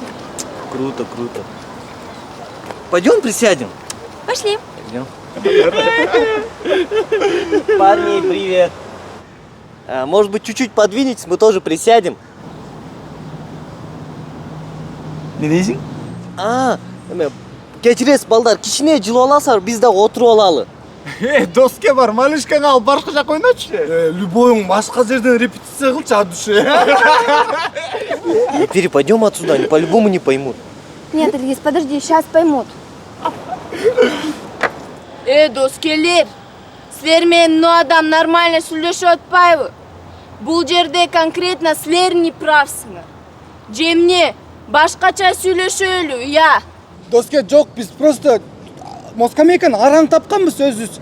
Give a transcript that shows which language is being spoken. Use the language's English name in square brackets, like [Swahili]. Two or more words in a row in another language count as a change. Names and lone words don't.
[Russian] Круто, круто. Пойдем присядем? Пошли. Пойдем. Парни, привет. А, может быть, чуть-чуть подвинетесь, мы тоже присядем. [Kyrgyz] Не дейсің? А, кечиресиз балдар, кичине жылып аласыздар, биз да отуруп алалы. Доске бар, малышкаңа алып башка жака ойночу. Любойың башка жерден репетиция кылчы, [Russian] от души. Пери, пойдем отсюда, они по-любому не поймут. Нет, Ильгиз, подожди, сейчас поймут. [Kyrgyz] Доскелер, силер менен мына адам нормально сүйлөшүп атпайбы? Бул жерде конкретно силер не правсыңар. Же эмне башкача сүйлөшөлү, я? Доске, жок, биз просто москамейканы араң тапканбыз өзүбүз.